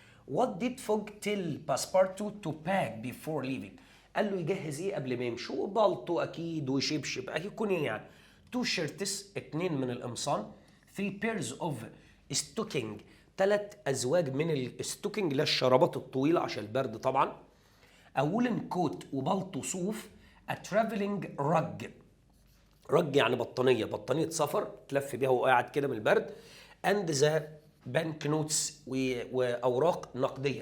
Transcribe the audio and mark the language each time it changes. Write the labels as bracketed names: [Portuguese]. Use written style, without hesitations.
[English] What did Fogg tell Passepartout to pack before leaving؟ [Arabic] قال له يجهز ايه قبل ما يمشي؟ وبالطو اكيد وشبشب اكيد يكون ايه يعني؟ [English] 2 shirts [Arabic] 2 من القمصان. [English] 3 pairs of stocking [Arabic] 3 ازواج من الستوكينج اللي هي الشرابات الطويله عشان البرد طبعا. [English] A woolen coat [Arabic] وبالطو صوف. [English] A traveling rug [Arabic] رج يعني بطانيه سفر تلف بيها وهو قاعد كده من البرد. [English] and the bank notes [Arabic] واوراق نقديه.